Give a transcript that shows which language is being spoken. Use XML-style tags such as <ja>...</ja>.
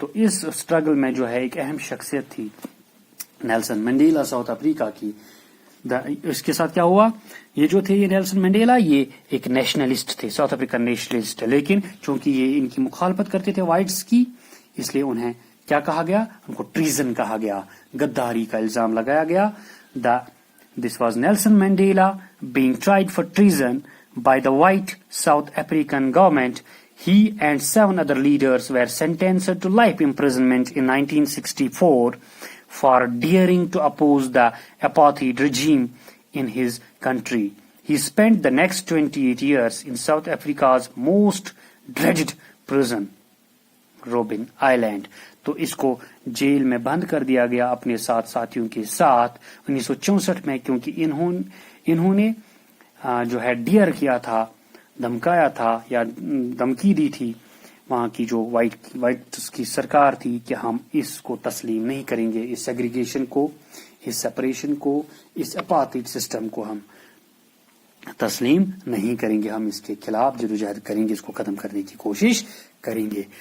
<ur>تو اس اسٹرگل میں جو ہے ایک اہم شخصیت تھی نیلسن منڈیلا ساؤتھ افریقہ کی. اس کے ساتھ کیا ہوا، یہ جو تھے، یہ نیلسن منڈیلا یہ ایک نیشنلسٹ تھے، ساؤتھ افریقن نیشنلسٹ، لیکن چونکہ یہ ان کی مخالفت کرتے تھے وائٹس کی، اس لیے انہیں کیا کہا گیا، ان کو ٹریزن کہا گیا، غداری کا الزام لگایا گیا.</ur> <en>This was Nelson Mandela being tried for treason by the white South African government. He and 7 other leaders were sentenced to life imprisonment in 1964 for daring to oppose the apartheid regime in his country. He spent the next 28 years in South Africa's most dreaded prison, Robben Island.</en> <ur>تو اس کو jail میں بند کر دیا گیا اپنے ساتھیوں کے ساتھ 1964 میں، کیونکہ انہوں نے جو ہے ڈیئر کیا تھا، دھمکایا تھا یا دھمکی دی تھی وہاں کی جو وائٹ کی سرکار تھی کہ ہم اس کو تسلیم نہیں کریں گے، اس سیگریگیشن کو، اس سپریشن کو، اس اپارتھائڈ سسٹم کو ہم تسلیم نہیں کریں گے، ہم اس کے خلاف جدوجہد کریں گے، اس کو ختم کرنے کی کوشش کریں گے.</ur>